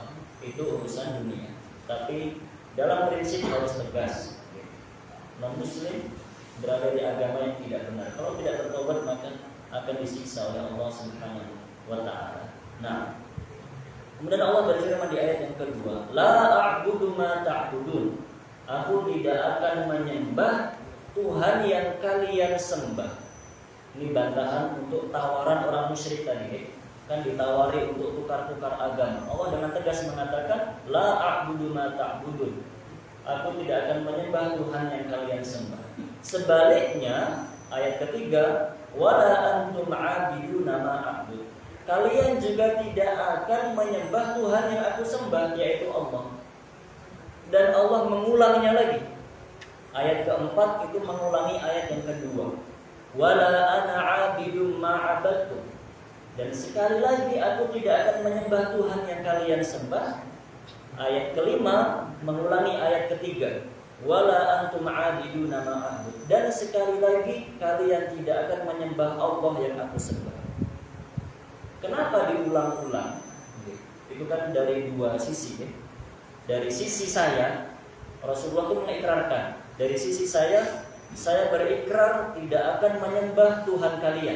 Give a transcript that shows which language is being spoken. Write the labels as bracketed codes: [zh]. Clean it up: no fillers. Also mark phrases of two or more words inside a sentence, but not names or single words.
[id] Itu urusan dunia. Tapi dalam prinsip harus tegas. Non-muslim berada di agama yang tidak benar. Kalau tidak bertobat maka akan disiksa oleh Allah [ar] سبحانه وتعالى. [id] Nah, kemudian Allah berfirman di ayat yang kedua, [ar] لا أعبد ما تعبدون. [id] Aku tidak akan menyembah Tuhan yang kalian sembah. Ini bantahan untuk tawaran orang musyrik tadi. Kan ditawari untuk tukar-tukar agama. Allah dengan tegas mengatakan, [ar] لا أعبد ما تعبدون. [id] Aku tidak akan menyembah Tuhan yang kalian sembah. Sebaliknya, ayat ketiga, [ar] ولا أنتم عابدون ما أعبد. [id] Kalian juga tidak akan menyembah Tuhan yang aku sembah, yaitu Allah. Dan Allah mengulangnya lagi. Ayat keempat itu mengulangi ayat yang kedua. [ar] ولا أنا عابد ما عبدتم. [id] Dan sekali lagi aku tidak akan menyembah Tuhan yang kalian sembah. Ayat kelima mengulangi ayat ketiga. [ar] ولا أنتم عابدون ما أعبد. [id] Dan sekali lagi kalian tidak akan menyembah Allah yang aku sembah. Kenapa diulang-ulang? Itu kan dari dua sisi ya. Dari sisi saya, Rasulullah itu mengikrarkan. Dari sisi saya berikrar tidak akan menyembah Tuhan kalian.